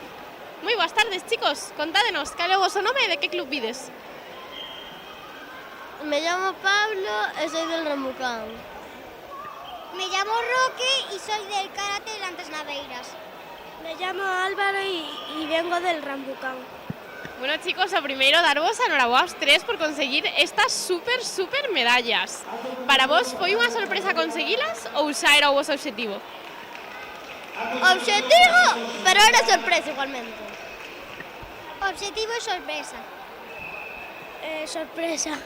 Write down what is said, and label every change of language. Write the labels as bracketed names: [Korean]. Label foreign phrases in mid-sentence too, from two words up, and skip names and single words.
[Galician] Moi boas tardes, chicos. Contádenos, cal é o voso nome e de que club vides? [Spanish] Me llamo Pablo y soy del Rambucán. Me llamo Roque y soy del Karate de Lantas Naveiras. Me llamo Álvaro y vengo del Rambucán. Bueno, chicos, [Galician] o primeiro darvos a noraboa aos tres por conseguir estas super medallas. Para vos foi unha sorpresa conseguilas ou xa era o vosso obxectivo? [Spanish] Objetivo, pero era sorpresa igualmente. Objetivo y sorpresa. Sorpresa.